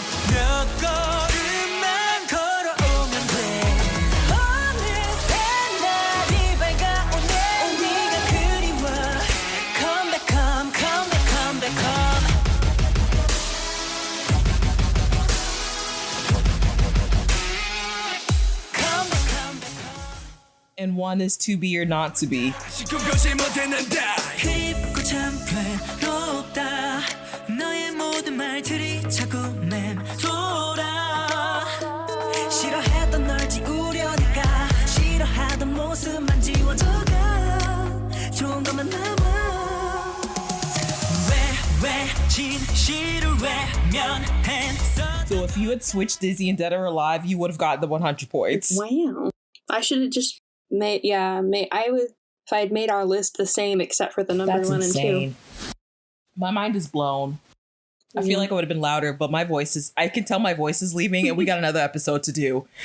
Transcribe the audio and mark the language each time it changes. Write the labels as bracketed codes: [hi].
[ko] 몇 걸음만 걸어오면 돼 어느새 날이 밝아오네 네가 그리워 [en] Come back home come back come back home Come back come back And 1 is To Be or Not to Be. [ko] 지금까지 못했는다 깊고 참 괴롭다 너의 모든 말들이 자꾸 맴돌아 싫어했던 널 지우려니까 싫어하던 모습만 지워져가 좋은 것만 남아 왜 진실을 외면했어 [en] So if you had switched Dizzy and Dead or Alive, you would have gotten the 100 points. Wow. I should have just made, if I had made our list the same except for the number That's 1 insane. and 2. My mind is blown. I feel like I would have been louder, but I can tell my voice is leaving and we got another episode to do.